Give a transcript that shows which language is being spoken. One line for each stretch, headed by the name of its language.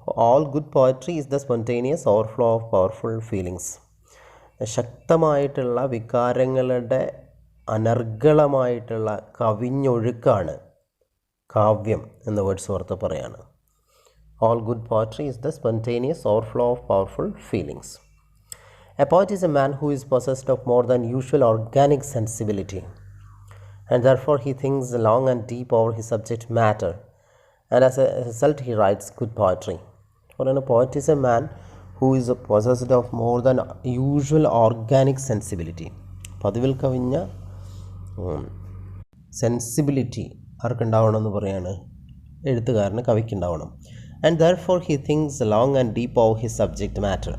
English: All good poetry is the spontaneous overflow of powerful feelings.
Malayalam: ശക്തമായിട്ടുള്ള വികാരങ്ങളുടെ അനർഗളമായിട്ടുള്ള കവിഞ്ഞൊഴുക്കാണ് കാവ്യം എന്ന് വേർഡ്സ്വർത്ത് പറയാണ്.
English: All good poetry is the spontaneous overflow of powerful feelings. A poet is a man who is possessed of more than usual organic sensibility, and therefore he thinks long and deep over his subject matter, and as a result he writes good poetry. For a poet is a man who is possessed of more than usual organic sensibility.
Malayalam: പതിവിൽ കവിഞ്ഞ sensibility ആർക്കുണ്ടാവണം എന്ന് പറയാണ്, എഴുത്തുകാരന്, കവിക്കുണ്ടാവണം.
English: And therefore he thinks long and deep over his subject matter.